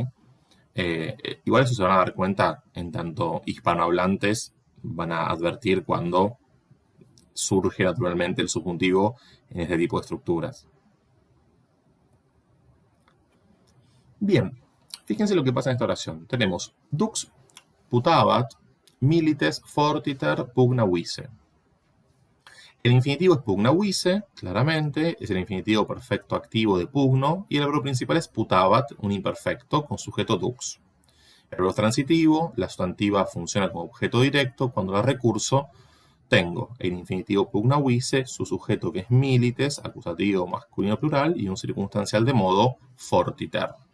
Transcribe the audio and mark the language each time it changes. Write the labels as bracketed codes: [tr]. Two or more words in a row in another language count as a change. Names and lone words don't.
[es] Igual eso se van a dar cuenta en tanto hispanohablantes van a advertir cuando surge naturalmente el subjuntivo en este tipo de estructuras. Bien, fíjense lo que pasa en esta oración. [la] Tenemos dux putabat milites fortiter pugna vise. [es] El infinitivo es [la] pugna vise, [es] claramente, es el infinitivo perfecto activo de pugno, y el verbo principal es putabat, un imperfecto con sujeto dux. El verbo transitivo, la sustantiva funciona como objeto directo, cuando la recurso tengo el infinitivo [la] pugna vise, [es] su sujeto que es milites, acusativo masculino plural, y un circunstancial de modo fortiter.